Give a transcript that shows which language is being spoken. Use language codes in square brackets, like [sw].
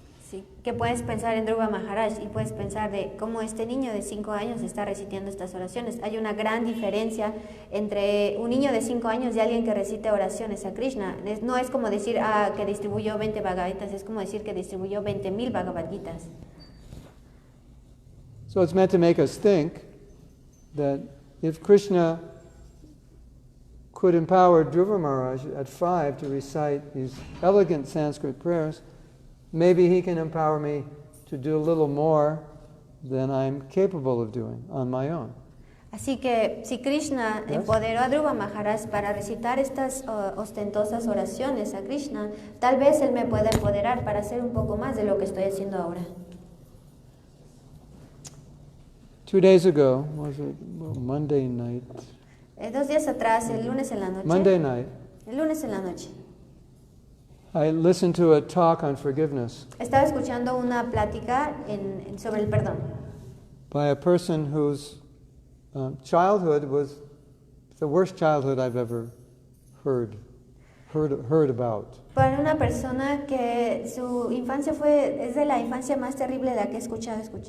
[es] Sí, que puedes pensar en Dhruva Mahārāja y puedes pensar de cómo este niño de 5 años está recitando estas oraciones. Hay una gran diferencia entre un niño de 5 años y alguien que recite oraciones a Krishna. No es como decir que distribuyó 20 Bhagavad Gitas, es como decir que distribuyó 20,000 Bhagavad Gitas. [en] So it's meant to make us think that if Krishna could empower Dhruva Mahārāja at 5 to recite these elegant Sanskrit prayers, maybe he can empower me to do a little more than I'm capable of doing on my own. [es] Así que si Krishna empoderó a Dhruva Mahārāja para recitar estas ostentosas oraciones a Krishna, tal vez él me pueda empoderar para hacer un poco más de lo que estoy haciendo ahora. [en] 2 days ago, was it Monday night? [es] 2 días atrás, el lunes en la noche. [en] Monday night, [es] El lunes en la noche. [en] I listened to a talk on forgiveness [es] Estaba escuchando una plática sobre el perdón [en] by a person whose childhood was the worst childhood I've ever heard about. [es] para una persona que su infancia es de la infancia más terrible de la que he escuchado.